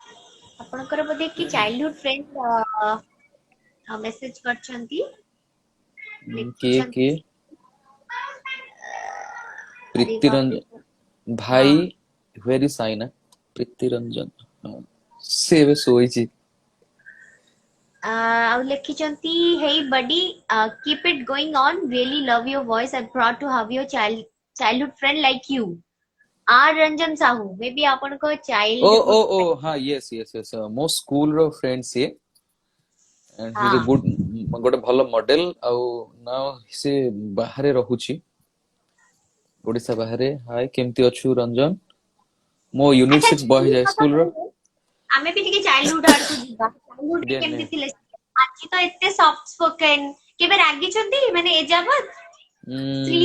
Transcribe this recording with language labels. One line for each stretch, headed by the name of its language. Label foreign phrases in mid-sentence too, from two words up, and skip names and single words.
Odia: ଆପଣଙ୍କର ବୋଧେ କି
English: childhood friend
Odia: ମେସେଜ କରିଛନ୍ତି। କିଏ ଲେଖିଛନ୍ତି ଆରେ ପ୍ରୀତି ବାପରେ ରଞ୍ଜନ ହଁ ଭାଇ ଭେରି ସାଇନା ପ୍ରୀତି ରଞ୍ଜନ ହଁ, ସେ ଏବେ ଶୋଇଛି। ଆଉ ଲେଖିଛନ୍ତି
English: hey buddy keep it going on really love your voice I'm proud to have your childhood friend like you R Ranjan Sahu maybe ଆପଣଙ୍କ
Odia: ଓ ଓ childhood ଓ friend ହଁ
English: yes yes yes
Odia: ମୋ ସ୍କୁଲ ର ଫ୍ରେଣ୍ଡ ସିଏ
English: and he's a
Odia: ହଁ good ଗୋଟେ ଭଲ ମଡେଲ ଆଉ now ସେ ବାହାରେ ରହୁଛି ଓଡିଶା ବାହାରେ। ହାय କେମିତି ଅଛୁ ରଞ୍ଜନ? ମୋ ୟୁନିଟ ଆଚ୍ଛା 6 ବୟ childhood ହାଇ କଥା ସ୍କୁଲ ର କହିଲେ ଆମେ ବି ଟିକେ ଚାଇଲ୍ଡହୁଡ ଆଡକୁ ଯିବା ଚାଇଲ୍ଡହୁଡ ରେ କେମିତି ଥିଲେ ଆଜି ତ ଏତେ
English: soft spoken
Odia: କେବେ ରାଗିଛନ୍ତି ମାନେ ଏ ଯାବତ ସ୍ତ୍ରୀ